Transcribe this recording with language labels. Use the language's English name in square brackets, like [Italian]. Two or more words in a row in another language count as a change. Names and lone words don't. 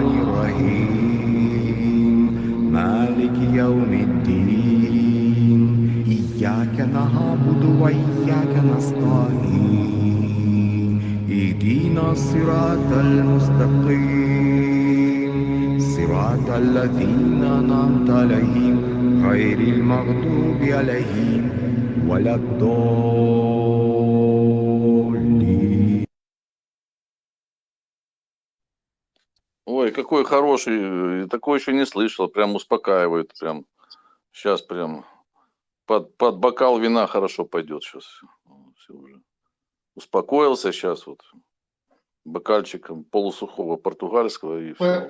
[Arabic] الرحيم مالك يوم الدين إياك نعبد وإياك نستعين اهدنا الصراط المستقيم صراط الذين أنعمت عليهم غير المغضوب عليهم ولا الضالين. [Russian] Ой, какой хороший, такой еще не слышал, прям успокаивает, прям сейчас прям под бокал вина хорошо пойдет сейчас. Все уже. Успокоился сейчас вот бокальчиком полусухого португальского и все.